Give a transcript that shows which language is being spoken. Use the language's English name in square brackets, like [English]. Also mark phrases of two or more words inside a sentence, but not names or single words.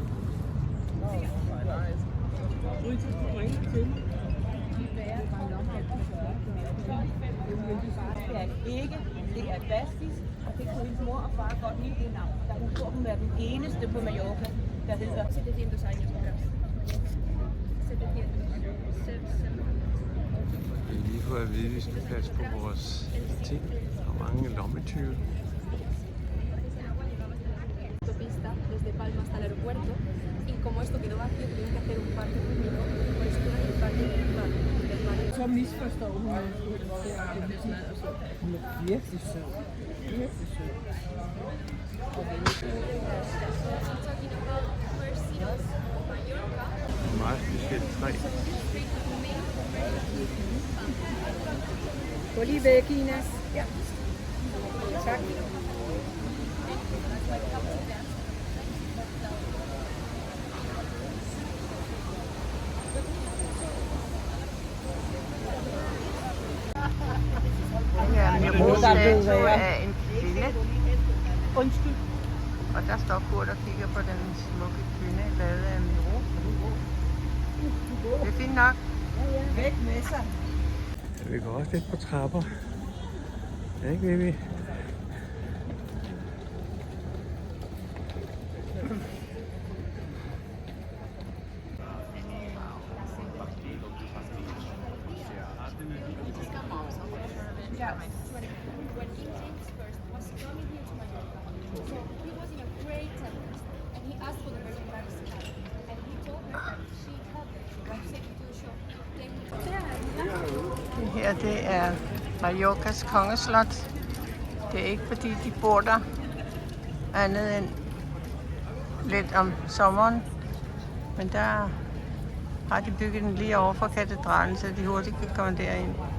[Danish] Det er bastisk, og det kunne hendes mor og far godt lide det navn. Da hun tror, hun er den eneste på Mallorca, der hedder 700 años. Vi har lige fået at vide, at vi skal passe på vores ting. Der er mange lommetyve. [Spanish] Autopista desde Palma hasta el aeropuerto y como esto quedó vacío tuvieron que hacer un parque público por eso queda el parque del mar. [Danish] Så misforstår hun det. Hun er virkelig sød. Virkelig sød. [English] Talking about Mercedes, Mallorca. [Danish] Meget specielt træ. Gå lige væk, Ines. Ja. Tak. Ja, min statue er en kvinde. Undskyld. Og der står Kurt og kigger på den smukke kvinde, lavet af Miro. Det er fint nok. Væk med sig. Vi går også lidt på trapper. Ja, ikke, Vivi? [English] When King James first was coming here to Mallorca, so he was in a great tempest, and he asked for the Virgin Mary's hand, and he told her that she helped him and take him to the shore. [Danish] Det her, det er Mallorcas kongeslot. Det er ikke fordi, de bor der andet end lidt om sommeren. Men der har de bygget den lige over for katedralen, så de hurtigt kan komme derind.